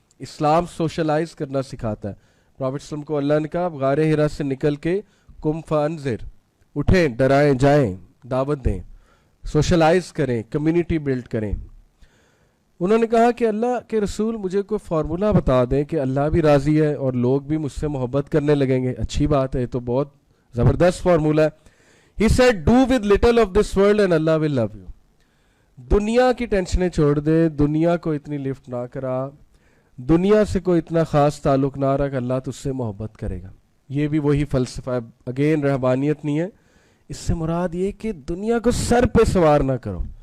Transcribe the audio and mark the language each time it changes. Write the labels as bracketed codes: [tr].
[ur] اسلام socialise کرنا سکھاتا ہے. پروفیٹ ﷺ کو اللہ نے کہا غار حرا سے نکل کے [ar] قم فانذر، [ur] اٹھیں، ڈرائیں، جائیں، دعوت دیں، سوشلائز کریں، کمیونٹی بلڈ کریں. انہوں نے کہا کہ اللہ کے رسول مجھے کوئی فارمولہ بتا دیں کہ اللہ بھی راضی ہے اور لوگ بھی مجھ سے محبت کرنے لگیں گے. اچھی بات ہے، یہ تو بہت زبردست فارمولہ ہے. [en] He said, do with little of this world and Allah will love you. [ur] دنیا کی ٹینشنیں چھوڑ دے، دنیا کو اتنی لفٹ نہ کرا، دنیا سے کوئی اتنا خاص تعلق نہ رکھ، اللہ تجھ سے محبت کرے گا. یہ بھی وہی فلسفہ ہے. اگین رہبانیت نہیں ہے, اس سے مراد یہ کہ دنیا کو سر پہ سوار نہ کرو.